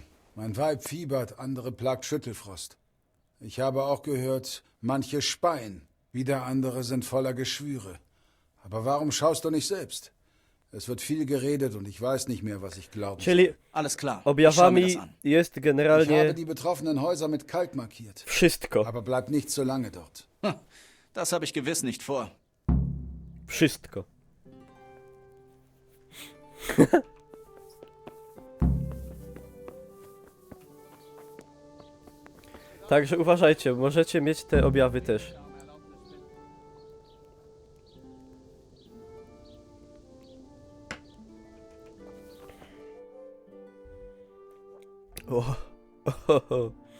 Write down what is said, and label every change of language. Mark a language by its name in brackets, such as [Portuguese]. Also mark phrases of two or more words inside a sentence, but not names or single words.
[German] Mein Weib fiebert, andere plagt Schüttelfrost. Ich habe auch gehört, manche speien, wieder andere sind voller Geschwüre. Aber warum schaust du nicht selbst? Es wird viel geredet und ich weiß nicht mehr, was ich glauben soll. [Polish] Czyli [German] Alles klar. Ich schau mir das [Polish] objawami [German] an. [Polish] jest [German] Ich habe [Polish] generalnie [German] die betroffenen Häuser mit Kalk markiert. [Polish] wszystko. [German] Aber bleib nicht so lange dort. Das habe ich gewiss nicht vor. [Polish] Wszystko. Także uważajcie, możecie mieć te objawy też. O, o.